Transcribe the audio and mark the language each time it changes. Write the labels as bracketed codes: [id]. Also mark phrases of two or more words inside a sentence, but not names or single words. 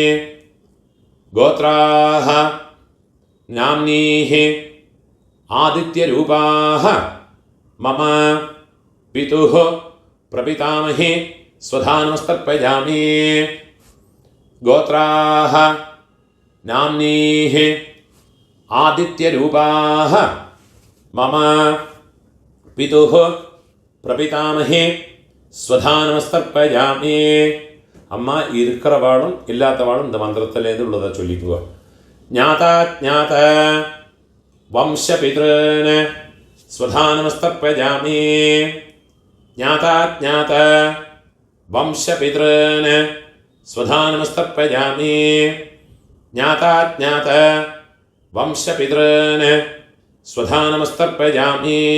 [sa] गोत्राः नाम्नीः आदित्यरूपाः मम पितुः प्रपितामहे स्वधा नमस्तर्पयामि. गोत्राः नाम्नीः आदित्यरूपाः मम पितुः प्रपितामहे स्वधा नमस्तर्पयामि. [ta] அம்மா இருக்கிறவாளும் இல்லாதவாளும் இந்த மந்திரத்திலேருந்து உள்ளதை சொல்லிக்குவா. [sa] ज्ञाता ज्ञात वंशपितॄन् स्वधा नमस्तर्पयामि. ज्ञाता ज्ञात वंशपितॄन् स्वधा नमस्तर्पयामि. ज्ञाता ज्ञात वंशपितॄन् स्वधा नमस्तर्पयामि.